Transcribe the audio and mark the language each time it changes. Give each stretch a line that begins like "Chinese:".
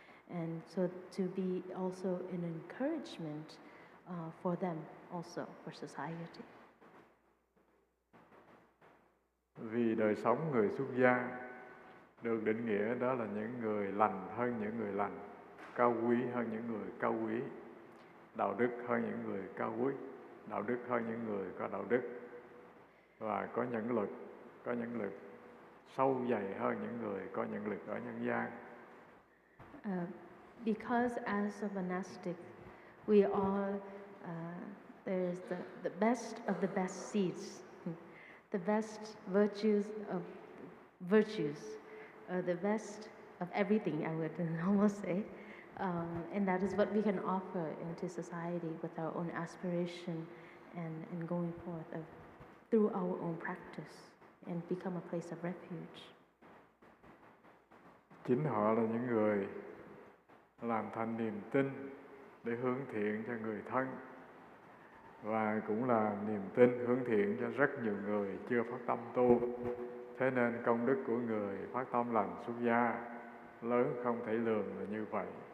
English: And so to be also an encouragement for them also, for society.
Vietnamese: Vì đời sống người xuất gia được định nghĩa đó là những người lành hơn những người lành, cao quý hơn những người cao quý, đạo đức hơn những người cao quý, đạo đức hơn những người có đạo đức, và có nhẫn lực sâu dày hơn những người có nhẫn lực ở nhân gian.
English: Because as a monastic, we are, there's the best of the best seeds, the best virtues of virtues, the best of everything, I would almost say. And that is what we can offer into society with our own aspiration and going forth through our own practice and become a place of refuge.
Vietnamese: Chính họ là những người làm thành niềm tin để hướng thiện cho người thân, và cũng là niềm tin hướng thiện cho rất nhiều người chưa phát tâm tu. Thế nên công đức của người phát tâm lành xuất gia lớn không thể lường là như vậy.